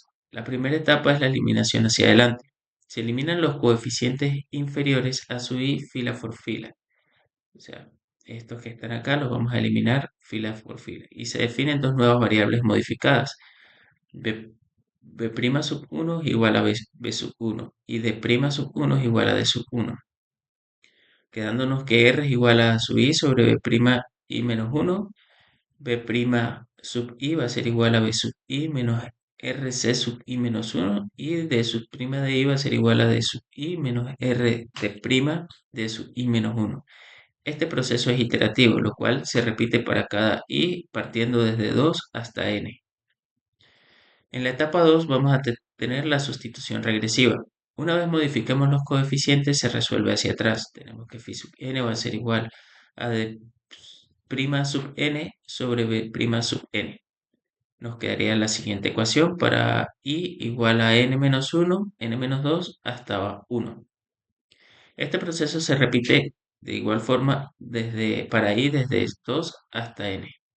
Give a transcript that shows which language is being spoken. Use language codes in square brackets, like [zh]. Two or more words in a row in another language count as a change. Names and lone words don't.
[es] La primera etapa es la eliminación hacia adelante. Se eliminan los coeficientes inferiores a su i fila por fila. O sea, estos que están acá los vamos a eliminar fila por fila. Y se definen dos nuevas variables modificadas. B' sub 1 es igual a B sub 1 y D' sub 1 es igual a D sub 1. Quedándonos que R es igual a sub i sobre B' i menos 1. B' sub i va a ser igual a B sub i menos RC sub i menos 1 y D sub' de i va a ser igual a D sub i menos R de sub i menos 1. Este proceso es iterativo, lo cual se repite para cada i partiendo desde 2 hasta n. En la etapa 2 vamos a tener la sustitución regresiva. Una vez modifiquemos los coeficientes, se resuelve hacia atrás. Tenemos que phi sub n va a ser igual a d' sub n sobre b' sub n. Nos quedaría la siguiente ecuación para i igual a n menos 1, n menos 2 hasta 1. Este proceso se repite de igual forma para i desde 2 hasta n.